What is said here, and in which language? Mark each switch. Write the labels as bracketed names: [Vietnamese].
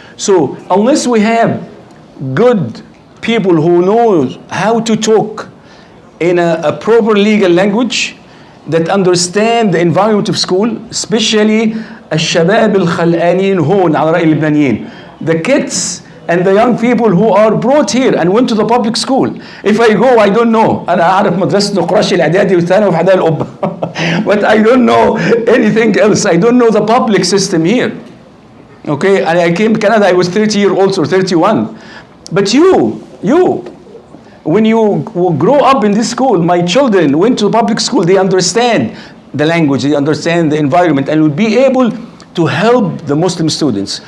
[English] So unless we have good people who know how to talk in a proper legal language, that understand the environment of school, especially [Arabic] الشباب الخلقانين هون على رأي اللبنانيين, [English] the kids and the young people who are brought here and went to the public school. If I go, I don't know. [Arabic] أنا أعرف مدرسة قراشي الإعدادي والثانوي وحدائق القبة. [English] But I don't know anything else. I don't know the public system here. Okay, and I came to Canada, I was 30 years old or 31. But you, when you grow up in this school, my children went to public school, they understand the language, they understand the environment, and will be able to help the Muslim students.